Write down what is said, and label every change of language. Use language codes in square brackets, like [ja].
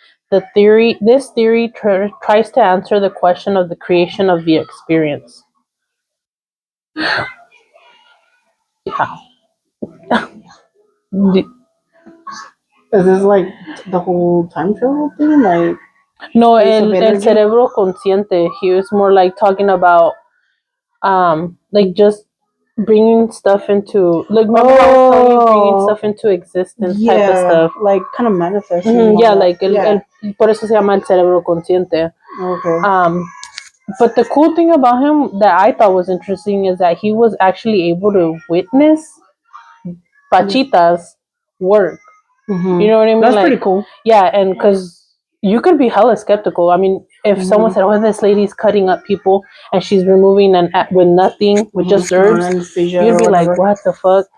[en] This theory tries to answer the question of the creation of the experience. Yeah. Is this like the whole time travel thing? Like, [es] no, el cerebro consciente. [en] He was more like talking about, like just bringing stuff into, like, remember I was telling you, bringing stuff into existence, type of stuff, like kind of manifesting. Like [es] por eso se llama el cerebro consciente. [en] Okay. But the cool thing about him that I thought was interesting is that he was actually able to witness Panchitas work. Mm-hmm. You know what I mean? That's pretty cool. Yeah, and because you could be hella skeptical. I mean, if someone said, "Oh, this lady's cutting up people and she's removing with nothing, with just herbs," you'd be like, "What the fuck?"